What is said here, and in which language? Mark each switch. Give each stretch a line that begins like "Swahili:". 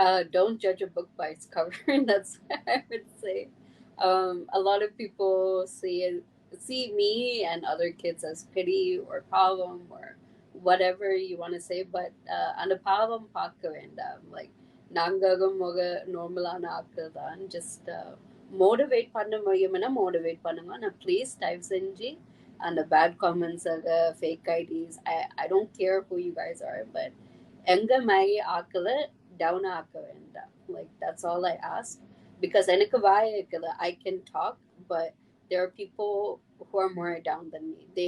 English: Don't judge a book by its cover. That's what I would say. A lot of people see me and other kids as pity or problem or whatever you want to say, but
Tamil: அந்த பாவம் பார்க்க வேண்டாம். Like நாங்ககம் முக நார்மலான ஆட்கள் தான். Just motivate பண்ண முடியும்னா motivate பண்ணுங்க. நான் please type செஞ்சு அந்த
English: bad comments, fake IDs. I don't care who you guys are, but
Tamil: எங்க மாதிரி ஆக்களை down ஆக்க வேண்டாம்.
English: Like that's all I ask, because
Tamil: எனக்கு வாய் இருக்குல்ல,
English: I can talk, but there are people who are more down than me.